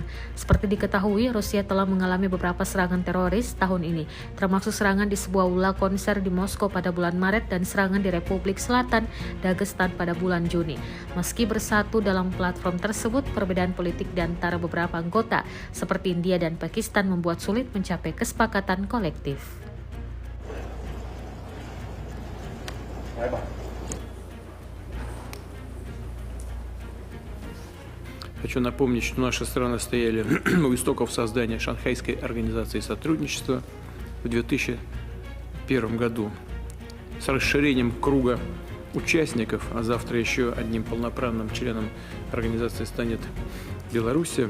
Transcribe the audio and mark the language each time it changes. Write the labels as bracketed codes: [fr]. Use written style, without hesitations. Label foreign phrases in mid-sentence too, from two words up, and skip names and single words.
[id] Seperti diketahui, Rusia telah mengalami beberapa serangan teroris tahun ini, termasuk serangan di sebuah aula konser di Moskow pada bulan Maret dan serangan di Republik Selatan Dagestan pada bulan Juni. Meski bersatu dalam platform tersebut, perbedaan politik di antara beberapa anggota seperti India dan Pakistan membuat sulit mencapai kesepakatan kolektif. [ru] Хочу напомнить, что наши страны стояли у истоков создания Шанхайской организации сотрудничества в 2001 году с расширением круга участников, а завтра еще одним полноправным членом организации станет Белоруссия.